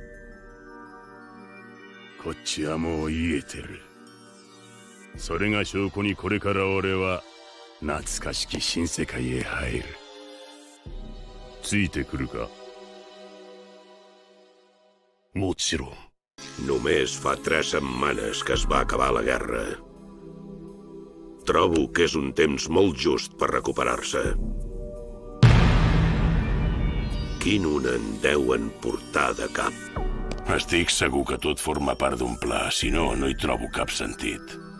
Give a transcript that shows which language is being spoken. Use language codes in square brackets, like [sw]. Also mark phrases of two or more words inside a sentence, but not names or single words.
[ja] こっちはもう癒えてる。それが証拠にこれから俺は懐かしき新世界へ入る。ついてくるか？もちろん。 [ca] Només fa 3 setmanes que es va acabar la guerra. Trobo que és un temps molt just per recuperar-se. Quin una en deuen portar de cap. Estic segur que tot forma part d'un pla, si no, no hi trobo cap sentit.